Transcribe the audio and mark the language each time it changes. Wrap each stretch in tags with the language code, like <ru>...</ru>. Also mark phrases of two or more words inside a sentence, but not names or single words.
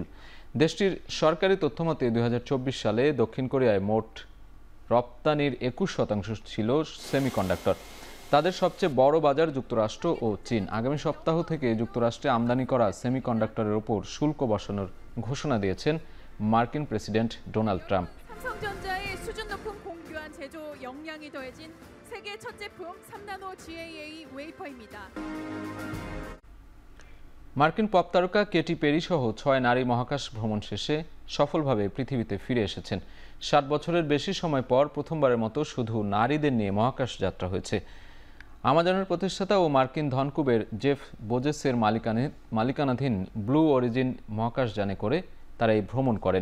<bn>দেশটির সরকারি তথ্যমতে 2024 সালে দক্ষিণ কোরিয়ায় মোট রপ্তানির 21% ছিল সেমিকন্ডাক্টর। তাদের সবচেয়ে বড় বাজার যুক্তরাষ্ট্র ও চীন। আগামী সপ্তাহ থেকে যুক্তরাষ্ট্রে আমদানি করা সেমিকন্ডাক্টরের ওপর শুল্ক বসানোর ঘোষণা দিয়েছেন মার্কিন প্রেসিডেন্ট ডোনাল্ড ট্রাম্প।</bn> <ko>삼성전자의 수준 높은 공규한 제조 역량이 더해진 세계 첫 제품 3나노 GAA 웨이퍼입니다.</ko> <bn>মার্কিন পপ তারকা কেটি পেরি সহ 6 নারী মহাকাশ ভ্রমণ শেষে সফলভাবে পৃথিবীতে ফিরে এসেছেন। 60 বছরের বেশি সময় পর প্রথমবারের মতো শুধু নারীদের নিয়ে মহাকাশ যাত্রা হয়েছে। আমাজনের প্রতিষ্ঠাতা ও মার্কিন ধনকুবের জেফ বোজেসের মালিকানাধীন ব্লু অরিজিন মহাকাশযানে করে তারা এই ভ্রমণ করেন।</bn>